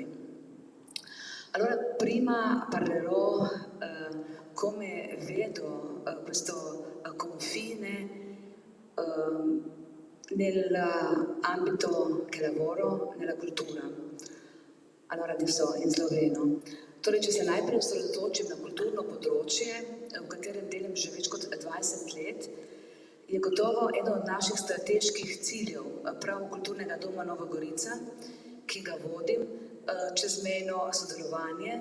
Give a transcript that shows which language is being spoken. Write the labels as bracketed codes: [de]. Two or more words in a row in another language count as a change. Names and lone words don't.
[it] Allora, prima parlerò come vedo questo confine nell'ambito che lavoro, nella cultura. Allora, adesso in sloveno. [sl] Torej, če se najprej osredotočim na kulturno področje, v katerem delam že več kot 20 let, je gotovo eden od naših strateških ciljev prav Kulturnega doma Nova Gorica, ki ga vodim, čezmejno sodelovanje.